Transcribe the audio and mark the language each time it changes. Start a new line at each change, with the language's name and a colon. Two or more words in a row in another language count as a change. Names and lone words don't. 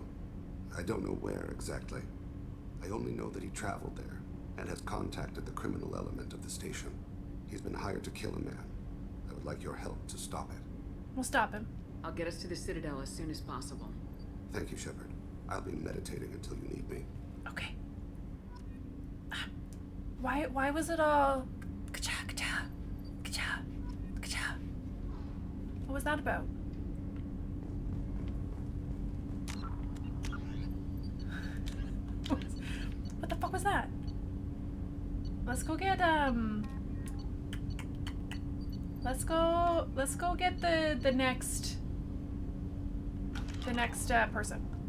English: I don't know where exactly. I only know that he traveled there and has contacted the criminal element of the station. He's been hired to kill a man. I would like your help to stop it. We'll stop him. I'll get us to the Citadel as soon as possible. Thank you, Shepard. I'll be meditating until you need me. Okay. Why was it all ka-cha, ka-cha, ka-cha, ka-cha? What was that about? What the fuck was that? Let's go get Let's go get the next person.